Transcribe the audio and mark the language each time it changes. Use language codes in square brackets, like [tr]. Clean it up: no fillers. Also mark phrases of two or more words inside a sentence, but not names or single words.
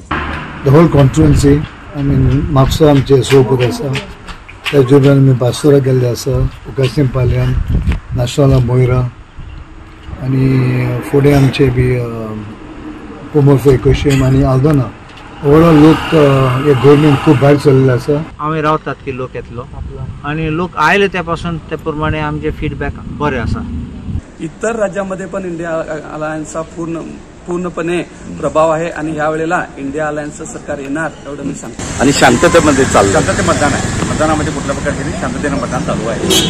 [en] the whole constituency [kok] म्हापसा आमचे सोबत आसा, त्याच उपरांत आमी बासुरा गेल्ले आसा, उकासने पालयान, नाशनाला मोयरा, आणि फुडें आमचे बी पोमोफे कोशेम आणि आल्दोना। ओवरऑल लोक हे गव्हर्नमेंट खूप भायर सरलेले आसा। आम्ही रावतात की लोक येतलो आणि लोक आयले त्यापासून त्या प्रमाणे आमचे फीडबॅक बरे आसा। [mr] इतर राज्यांमध्ये पण इंडिया अलायन्सचा पूर्णपणे प्रभाव आहे आणि या वेळेला इंडिया अलायन्सचं सरकार येणार एवढं मी सांगतो। आणि शांततेमध्ये चालू, शांतते मतदान आहे, मतदानामध्ये कुठल्या प्रकारचे शांततेनं मतदान चालू आहे।